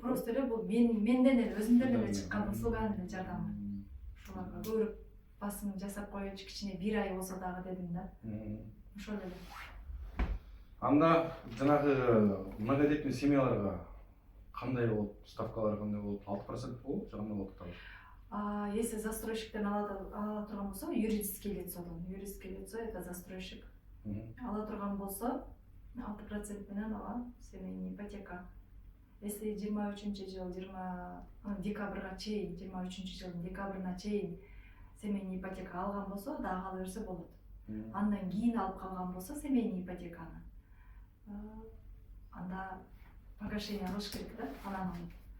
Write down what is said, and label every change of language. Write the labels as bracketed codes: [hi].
[ky] Просто эле бул менден эле, өзүмдөн эле чыккан услуганын эле жардамы. Ошолорго көрүп басым жасап коечу, кичине 1 ай болсо дагы дедим да. Ошол эле. Анда жанагы многодетный семьяларга кандай болот, ставкалар кандай болот? 6% болот, же кандай болот атабыз? Если застройщиктен ала турган болсо, юридическое лицодон. [ru] Юридическое лицо это застройщик. [ky] Ала турган болсо 6% менен ала семейный ипотека. Если 23-жыл, декабрга чейин, 23-жылдын декабрына чейин семейный ипотека алган болсо, дагы ала берсе болот. Андан кийин алып калган болсо семейный ипотеканы, анда погашение кылыш керек да, анан алып.